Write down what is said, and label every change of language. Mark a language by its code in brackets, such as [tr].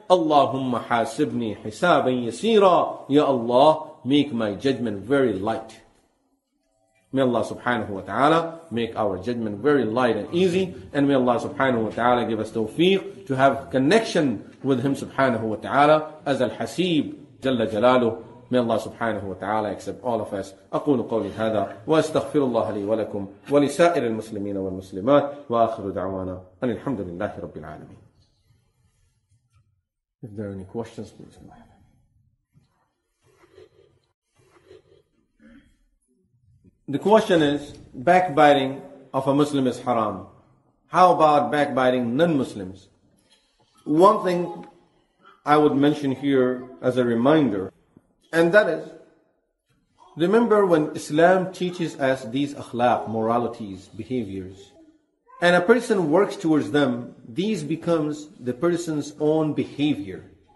[ar] Allahumma hasibni hisaban yasira. [en] Ya Allah, make my judgment very light. May Allah subhanahu wa ta'ala make our judgment very light and easy. And may Allah subhanahu wa ta'ala give us tawfiq to have connection with Him subhanahu wa ta'ala as Al-Haseeb Jalla Jalaluh. May Allah subhanahu wa ta'ala accept all of us. [ar] أقول قولي هذا وأستغفر الله لي ولكم ولسائر المسلمين والمسلمات وآخر دعوانا أن الحمد لله رب العالمين. [en] If there are any questions, please go ahead. The question is, backbiting of a Muslim is haram. How about backbiting non-Muslims? One thing I would mention here as a reminder, and that is, remember when Islam teaches us these akhlaq, moralities, behaviors, and a person works towards them, these becomes the person's own behavior.